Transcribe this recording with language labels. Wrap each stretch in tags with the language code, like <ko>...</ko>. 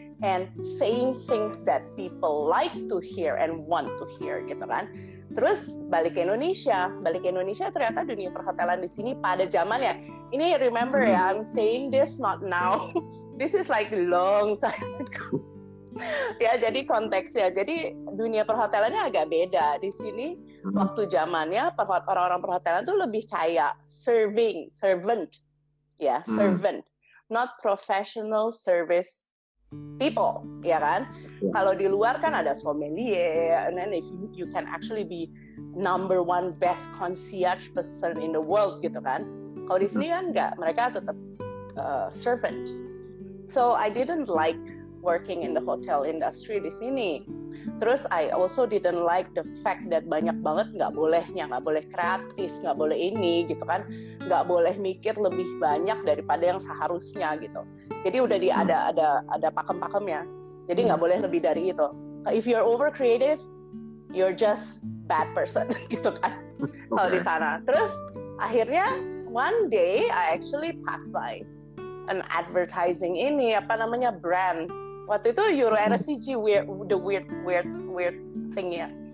<en>And saying things that people like to hear and want to hear</en> <id>gitu kan. Terus balik ke Indonesia ternyata dunia perhotelan di sini pada zamannya.</id> <en>Ini remember ya, I'm saying this not now. This is like long time ago.</en> <id>Ya, jadi konteksnya. Jadi dunia perhotelannya agak beda. Di sini waktu zamannya orang-orang perhotelan tuh lebih kayak servant. Ya, servant.</id> <en>Not professional service people, ya kan?</en> <id>Kalau di luar kan ada</id> <en>sommelier, and then if you can actually be number one best concierge person in the world gitu kan.</en> <id>Kalau di sini kan enggak, mereka tetap servant.</id> <en>So I didn't like working in the hotel industry</en> <id>di sini. Terus</id> <en>I also didn't like the fact that</en> <id>banyak banget nggak boleh kreatif, nggak boleh ini gitu kan, nggak boleh mikir lebih banyak daripada yang seharusnya gitu. Jadi udah ada pakem-pakemnya. Jadi nggak boleh lebih dari itu.</id> <en>If you're over creative, you're just bad person</en> <id>gitu kan. Kalau di sana.</id> <en>Terus akhirnya one day I actually passed by an advertising brand.</en> <id>Waktu itu Euro RSCG the weird thing ya.</id>